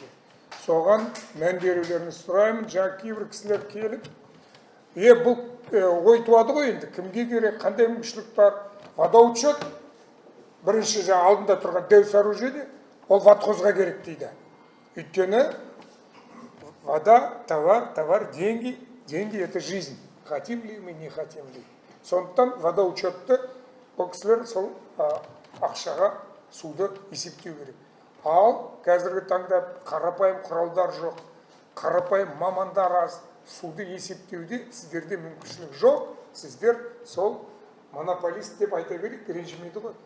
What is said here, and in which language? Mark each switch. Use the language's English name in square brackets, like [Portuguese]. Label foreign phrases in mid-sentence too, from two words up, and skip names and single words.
[Kazakh] Соған мән берулеріңізді сұраймын. Жаңа кейбір кісілер келіп, бұл ой туады ғой енді, кімге керек, қандай мүмкіншілік бар? Водоучет бірінші алдында тұрған дәу сооружение, ол ватхозға керек дейді. [Russian] Өйткені вода, товар, деньги это жизнь. Хотим ли мы, не хотим ли. [Kazakh] Сондықтан водоучетті бұл кісілер сол ақшаға суды есептеу керек. Ал қазіргі таңда қарапайым құралдар жоқ, қарапайым мамандар аз, суды есептеуде сіздерде мүмкіншілік жоқ. Сіздер сол монополист деп айта берейік, ренжімейді ғой.